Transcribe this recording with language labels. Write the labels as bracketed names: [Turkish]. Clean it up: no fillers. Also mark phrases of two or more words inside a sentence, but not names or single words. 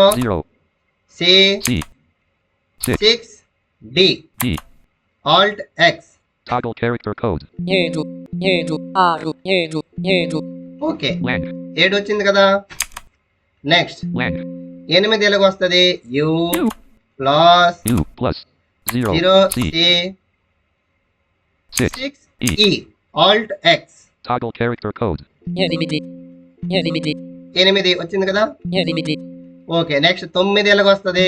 [English] 0 C, C. 6. 6, D, D. Alt X. Toggle character code. 7 7 6 7 7 ఓకే, Lang. [Telugu] 7 వచ్చింది కదా. నెక్స్ట్ [English] Lang. [Telugu] 8 ఎలాగ వస్తుంది? [English] U U. ప్లస్ U plus 0. 0 C. C 6. 6 E. E Alt X. Toggle character code. 8 8 [Telugu] 8 వచ్చింది కదా. 8 ఓకే, నెక్స్ట్ 9 ఎలాగ వస్తుంది?